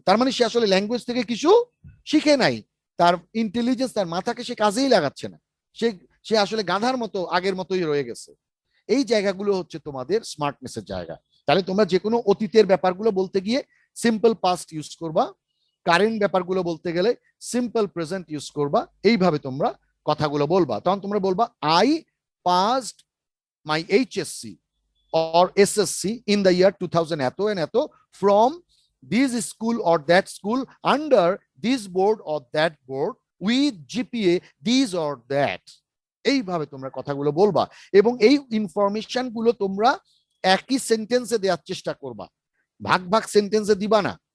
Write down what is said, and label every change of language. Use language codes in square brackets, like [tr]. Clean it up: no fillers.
[bn] তার মানে সে আসলে ল্যাঙ্গুয়েজ থেকে কিছু শিখে নাই, তার ইন্টেলিজেন্স, তার মাথাকে সে কাজেই লাগাচ্ছে না, সে আসলে গাধার মতো আগের মতোই রয়ে গেছে। এই জায়গাগুলো হচ্ছে তোমাদের স্মার্টনেসের জায়গা। তাহলে তোমরা যে কোনো অতীতের ব্যাপারগুলো বলতে গিয়ে সিম্পল পাস্ট ইউজ করবা, কারেন্ট ব্যাপারগুলো বলতে গেলে সিম্পল প্রেজেন্ট ইউজ করবা। এইভাবে তোমরা কথাগুলো বলবা। তখন তোমরা বলবা [en] I passed my HSC or SSC in the year 2000 এত and এত from this school or that school under this board or that board with GPA these or that. [bn] এইভাবে তোমরা কথাগুলো বলবা এবং এই ইনফরমেশন গুলো তোমরা একই সেন্টেন্সে দেওয়ার চেষ্টা করবা, ভাগ ভাগ সেন্টেন্সে দিবা না।